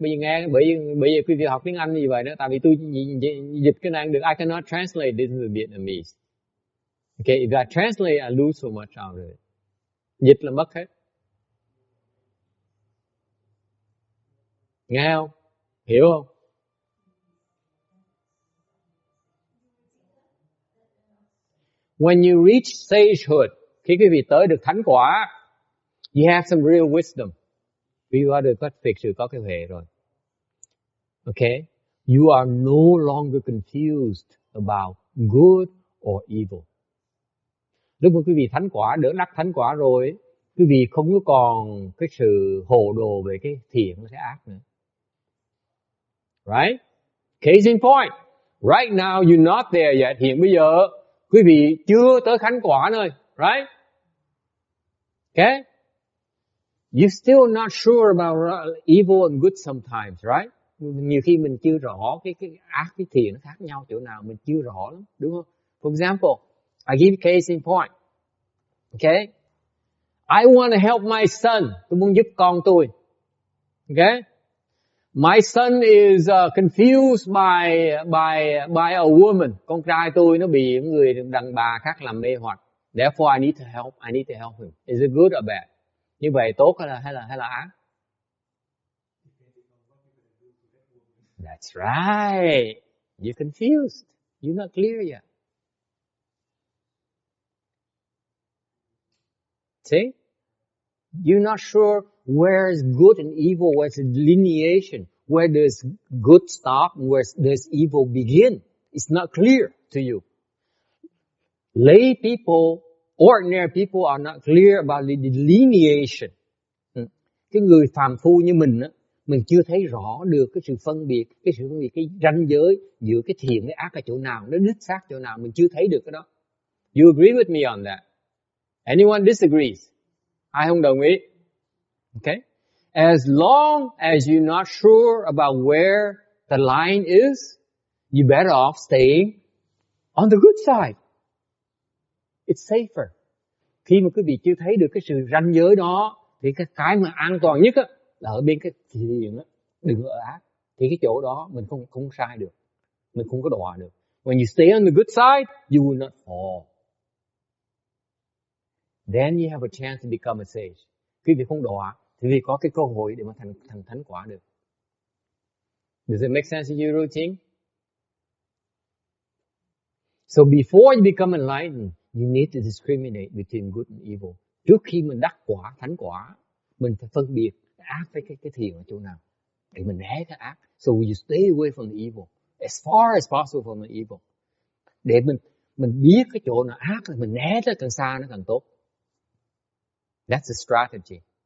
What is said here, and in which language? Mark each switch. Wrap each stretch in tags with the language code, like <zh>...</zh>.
<vi>Bây giờ nghe, bởi vì quý vị học tiếng Anh như vậy đó, tại vì tôi dịch cái này được.</vi> <en>I cannot translate this into Vietnamese. Okay, if I translate, I lose so much out of it.</en> <vi>Dịch là mất hết. Nghe không? Hiểu không?</vi> <en>When you reach sagehood,</en> <vi>khi quý vị tới được thánh quả,</vi> <en>you have some real wisdom.</en> <vi>Quý vị có thực sự có cái huệ rồi.</vi> <en>Okay? You are no longer confused about good or evil.</en> <vi>Lúc mà quý vị thánh quả, đỡ đắc thánh quả rồi, quý vị không có còn cái sự hồ đồ về cái thiện và cái ác nữa.</vi> <en>Right? Case in point. Right now you're not there yet.</en> <vi>Hiện bây giờ quý vị chưa tới thánh quả nơi.</vi> <en>Right? Okay? You're still not sure about evil and good sometimes, right?</en> <vi>Nhiều khi mình chưa rõ cái ác cái thiện nó khác nhau chỗ nào, mình chưa rõ lắm, đúng không?</vi> <en>For example, I give case in point. Okay? I want to help my son.</en> <vi>Tôi muốn giúp con tôi.</vi> <en>Okay? My son is confused by a woman.</en> <vi>Con trai tôi nó bị người đàn bà khác làm mê hoặc.</vi> <en>Therefore I need to help him. Is it good or bad?</en> <vi>Như vậy tốt hay là ác?</vi> <en>That's right. You're confused. You're not clear yet. See? You're not sure where is good and evil, where's the delineation, where does good stop and where does evil begin. It's not clear to you. Lay people, ordinary people are not clear about the delineation.</en> <vi>Cái người phàm phu như mình á, mình chưa thấy rõ được cái sự phân biệt, cái ranh giới giữa cái thiện với ác ở chỗ nào, nó đích xác chỗ nào, mình chưa thấy được cái đó.</vi> <en>You agree with me on that? Anyone disagrees?</en> <vi>Ai không đồng ý?</vi> <en>Okay? As long as you're not sure about where the line is, you're better off staying on the good side. It's safer.</en> <vi>Khi mà quý vị chưa thấy được cái sự ranh giới đó, thì cái mà an toàn nhất á, là ở bên cái thiện á, đừng ở ác. Thì cái chỗ đó mình không sai được. Mình không có đọa được.</vi> <en>When you stay on the good side, you will not fall. Then you have a chance to become a sage.</en> <vi>Quý vị không đọa, thì quý vị có cái cơ hội để mà thành thánh quả được.</vi> <en>Does it make sense in your routine? So before you become enlightened, you need to discriminate between good and evil.</en> <vi>Trước khi mình đắc quả, thánh quả, mình phải phân biệt ác với cái thiện ở chỗ nào. Để mình né cái ác.</vi> <en>So you stay away from the evil. As far as possible from the evil.</en> <vi>Để mình biết cái chỗ nào ác là mình né nó càng xa nó càng tốt.</vi> <en>That's the strategy.</en>